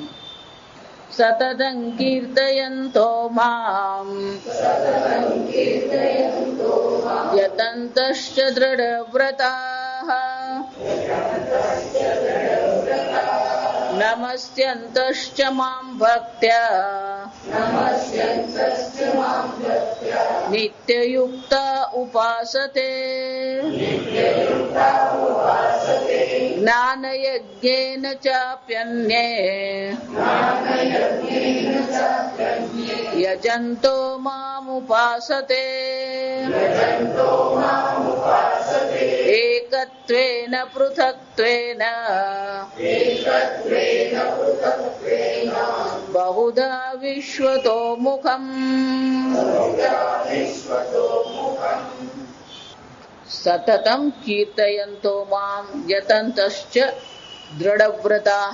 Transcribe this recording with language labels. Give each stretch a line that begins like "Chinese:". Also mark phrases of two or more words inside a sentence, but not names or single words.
Sanskrit: सततं कीर्तयन्तो माम् यतन्तश्च दृढव्रताः नमस्यन्तश्च मां भक्त्या नित्ययुक्ता उपासते ज्ञानयज्ञेन चाप्यन्ये यजन्तो मामुपासते एकत्वेन पृथक्त्वेन बहुधा विश्वतो मुखम्. सततम् कीर्तयन्तो माम् यतन्तश्च दृढव्रताः.